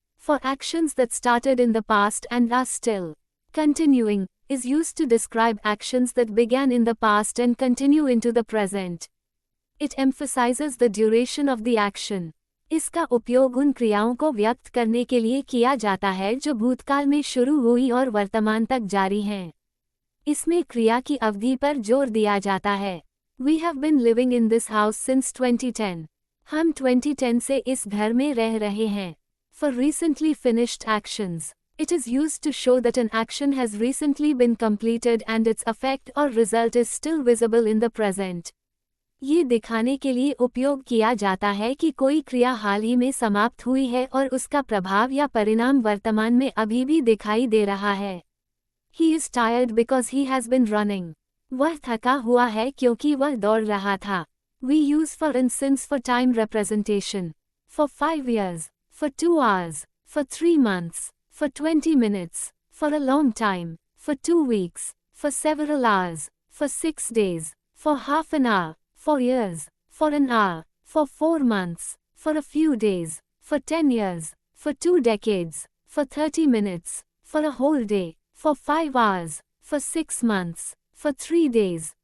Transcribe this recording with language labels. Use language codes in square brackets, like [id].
[en] For actions that started in the past and are still continuing, is used to describe actions that began in the past and continue into the present. It emphasizes the duration of the action. [hi] इसका उपयोग उन क्रियाओं को व्यक्त करने के लिए किया जाता है जो भूतकाल में शुरू हुई और वर्तमान तक जारी हैं। इसमें क्रिया की अवधि पर जोर दिया जाता है। [en] We have been living in this house since 2010. [hi] हम 2010 से इस घर में रह रहे हैं। [en] For recently finished actions, it is used to show that an action has recently been completed and its effect or result is still visible in the present. [hi] ये दिखाने के लिए उपयोग किया जाता है कि कोई क्रिया हाल ही में समाप्त हुई है और उसका प्रभाव या परिणाम वर्तमान में अभी भी दिखाई दे रहा है। [en] He is tired because he has been running. [hi] वह थका हुआ है क्योंकि वह दौड़ रहा था। [en] We use for and since for time representation. For 5 years, for 2 hours, for 3 months, for 20 minutes, for a long time, for 2 weeks, for several hours, for 6 days, for half an hour, for years, for an hour, for 4 months, for a few days, for 10 years, for 2 decades, for 30 minutes, for a whole day, for 5 hours, for 6 months, for 3 days.